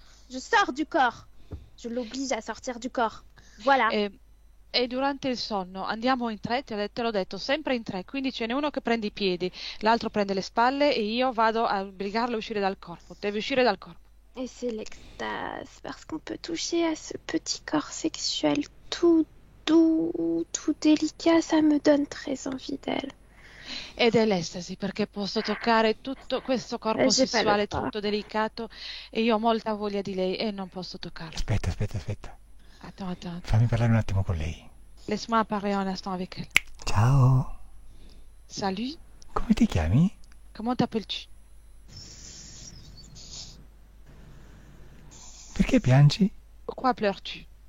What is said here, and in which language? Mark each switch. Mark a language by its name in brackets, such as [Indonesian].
[French] Je sors du corps. Je l'oblige à sortir du corps. Voilà. [Italian] E durante il sonno andiamo in 3, te l'ho detto, sempre in 3, quindi ce n'è uno che prende i piedi, l'altro prende le spalle e io vado a obbligarlo a uscire dal corpo. Deve uscire dal corpo. [French] Et c'est l'extase, parce qu'on peut toucher à ce petit corps sexuel tout doux, tout délicat, ça me donne très envie d'elle. [Italian] Ed è l'estasi, perché posso toccare tutto questo corpo [French] J'ai pas le [Italian] sessuale [French] droit. [Italian] tutto delicato e io ho molta voglia di lei e non posso toccarlo. Aspetta. [French] Attends. [Italian] Fammi parlare un attimo con lei. [French] Laisse-moi parler un instant avec elle. [Italian] Ciao, [French] Salut, [Italian] come ti chiami? [French] comment t'appelles-tu? [Italian] Perché piangi? [French] Pourquoi pleures-tu?